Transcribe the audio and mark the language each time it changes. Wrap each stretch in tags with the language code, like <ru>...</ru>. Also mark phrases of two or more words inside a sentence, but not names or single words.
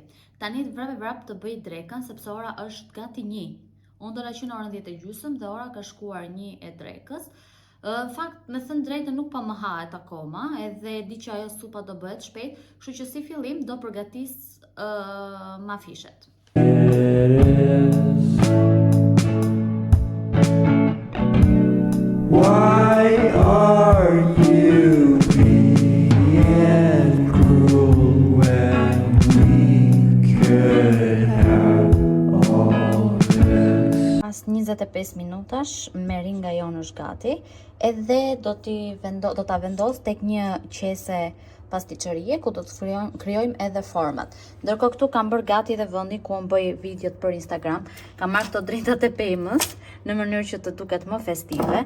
<sq>Tani vrap të bëj drekën sepse ora është gati 1. Unë do la qenë orën 10:30 dhe ora ka shkuar 1 e drekës. Në fakt, me thënë drejtë nuk pa më hahet akoma, edhe di që ajo supa do bëhet shpejt, kështu që si fillim do përgatis mafishet.</sq> <en>Why are you being cruel when we could have all this?</en> <sq>Pas 25 minutash meringa jonë është gati, edhe do ta vendos tek një qese pasticcerie ku do të krijojmë edhe format. Ndërkohë këtu kam bërë gati edhe vendin ku unë bëj videot për Instagram. Kam marrë këto drintat e pemës në mënyrë që të duket më festive.</sq>